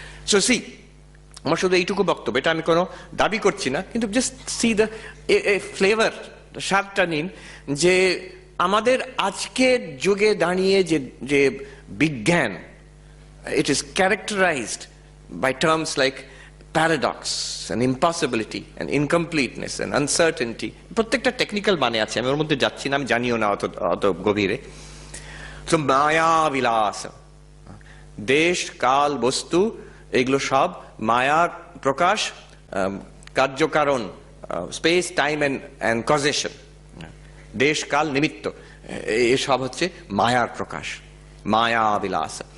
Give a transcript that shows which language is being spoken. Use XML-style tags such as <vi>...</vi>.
<en>so see,</en> <bn>আমার শুধু এইটুকু বক্তব্য, এটা আমি কোনো দাবি করছি না, কিন্তু</bn> <en>just see the flavour,</en> <bn>স্বাদটা নিন, যে আমাদের আজকের যুগে দাঁড়িয়ে যে বিজ্ঞান,</bn> <en>It is characterised by terms like paradox and impossibility and incompleteness and uncertainty.</en> <bn>প্রত্যেকটা টেকনিক্যাল মানে আছে, আমি ওর মধ্যে যাচ্ছি না, আমি জানিও না অত গভীরে। তো মায়া বিলাস, দেশ কাল বস্তু এগুলো সব মায়ার প্রকাশ, কার্যকারণ,</bn> <en>space time and causation,</en> <bn>দেশ কাল নিমিত্ত, এসব হচ্ছে মায়ার প্রকাশ, মায়া বিলাস।</bn>